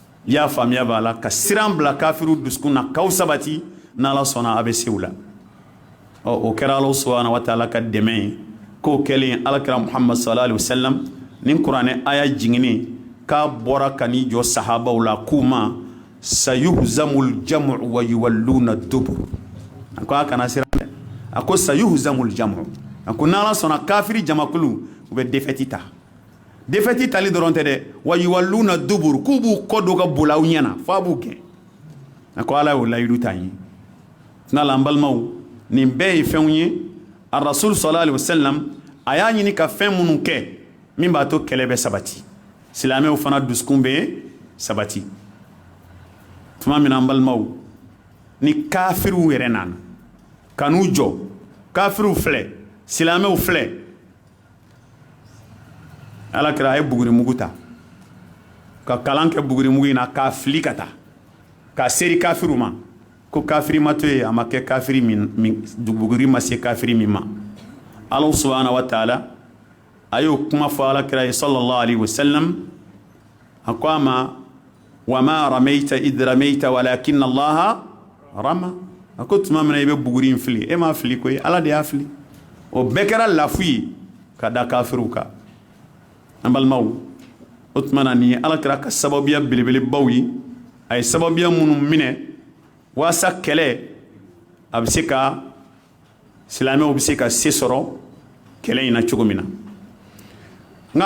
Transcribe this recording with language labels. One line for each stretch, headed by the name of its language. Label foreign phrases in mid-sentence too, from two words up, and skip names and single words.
Bambara: ya faamuya b'a la ka siran bila kafiru dusukun na k'aw sabati n'ala sɔnna a bɛ se u la o kɛra Ala
Arabic: سبحانه وتعالى
Bambara: ka dɛmɛ ye k'o kɛlen alakira Muhammad
Arabic: صلى الله عليه وسلم
Bambara: ni kuranɛ aya jigini k'a bɔra ka n'i jɔ sahabaw la k'u ma
Arabic: سيهزم الجمع ويولون الدبر
Bambara: a ko a kana siran dɛ a ko
Arabic: سيهزم الجمع
Bambara: a ko n'ala sɔnna kafiri jamakulu u bɛ défaite ta défaite tali dɔrɔn tɛ dɛ
Arabic: ويولون الدبر
Bambara: k'u b'u kɔ don ka boli aw ɲɛna f'a b'u gɛn a ko ala y'o layidu ta ye n'ala an balimaw nin bɛɛ ye fɛnw ye a rasul
Arabic: صلى الله عليه وسلم
Bambara: a y'a ɲini ka fɛn minnu kɛ min b'a to kɛlɛ bɛ sabati silamɛw fana dusukun bɛ sabati tuma min na an balimaw ni kafiriw yɛrɛ nana ka n'u jɔ kafiriw filɛ silamɛw filɛ alakira a ye bugurimugu ta ka kalan kɛ bugurimugu in na k'a fili ka taa k'a seri kafiriw ma ko kafiri ma to yen a ma kɛ kafiri min buguri ma se kafiri min ma Ala
Arabic: سبحانه وتعالى
Bambara: a y'o kuma fɔ alakira ye
Arabic: صلى الله عليه وسلم
Bambara: a ko a ma
Arabic: وما رميت إذ رميت ولكن الله رمى
Bambara: a ko tuma min na i bɛ buguri in fili e m'a fili koyi Ala de y'a fili o bɛɛ kɛra lafu ye ka da kafiriw kan an balimaw o tuma na nin ye alakira ka sababuya belebelebaw ye a ye sababuya minnu minɛ waasa kɛlɛ a bɛ se ka silamɛw bɛ se ka se sɔrɔ kɛlɛ in na cogo min na nka a